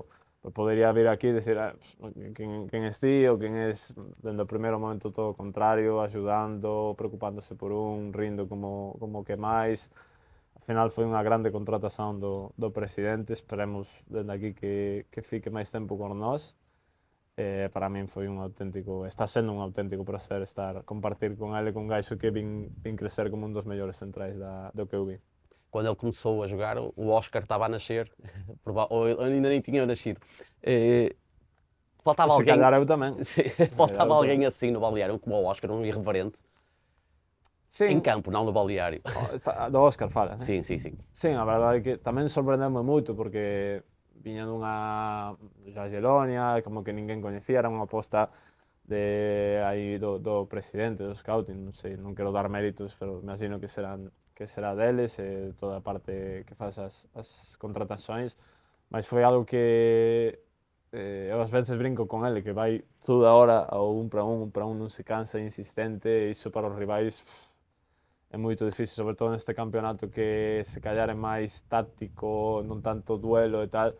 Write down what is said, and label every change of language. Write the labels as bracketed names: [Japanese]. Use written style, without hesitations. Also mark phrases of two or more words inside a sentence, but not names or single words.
[Galician] Podería vir aquí e decir quen es ti ou quen es, dende o primeiro momento todo o contrario, axudando, preocupándose por rindo como que máis. Al final foi unha grande contratación do presidente, esperemos dende aquí que fique máis tempo con nós. Para min foi está sendo un auténtico prazer compartir con ele, con un gaixo que vin crecer como un dos mellores centrais do que eu vi. [Portuguese] Quando ele começou a jogar, o Oscar estava a nascer, ou ainda nem tinha nascido. Faltava Se alguém. [Galician] calhar eu tamén. [Portuguese] Faltava alguém assim no balneário, como o Oscar, um irreverente. Sim. Em campo, não no balneário. Do Óscar fala, né? Sim, sim, sim. Sim, [Galician] a verdade é que tamén sorprendeu-me moito porque viña dunha Jagiellonia, como que ninguén coñecía, era unha aposta aí do presidente do scouting, non sei, non quero dar méritos, pero imagino que será deles, toda a parte que faz as contratacións, mas foi algo que eu ás veces brinco con ele, que vai toda hora ao un para un, non se cansa, é insistente, e iso para os rivais é moito difícil, sobre todo neste campeonato que se calhar é máis táctico, non tanto duelo e tal.